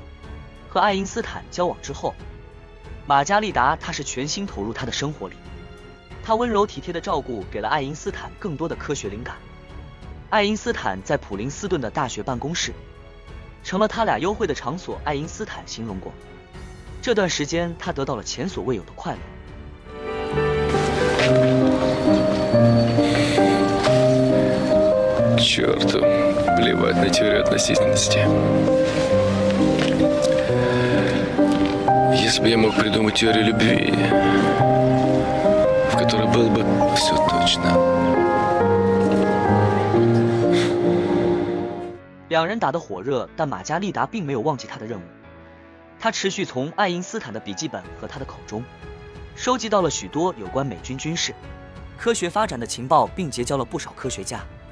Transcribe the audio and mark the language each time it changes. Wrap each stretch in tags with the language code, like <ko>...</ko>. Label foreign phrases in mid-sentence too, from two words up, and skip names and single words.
<zh>和爱因斯坦交往之后，玛加丽达她是全心投入他的生活里，她温柔体贴的照顾给了爱因斯坦更多的科学灵感。爱因斯坦在普林斯顿的大学办公室成了他俩幽会的场所。爱因斯坦形容过，这段时间他得到了前所未有的快乐。</zh> <ru>Черт, плевать на теорию относительности. Если бы я мог придумать теорию любви, в которой было бы все точно.</ru> <zh>两人打得火热，但玛加丽达并没有忘记他的任务。他持续从爱因斯坦的笔记本和他的口中收集到了许多有关美军军事、科学发展的情报，并结交了不少科学家。</zh>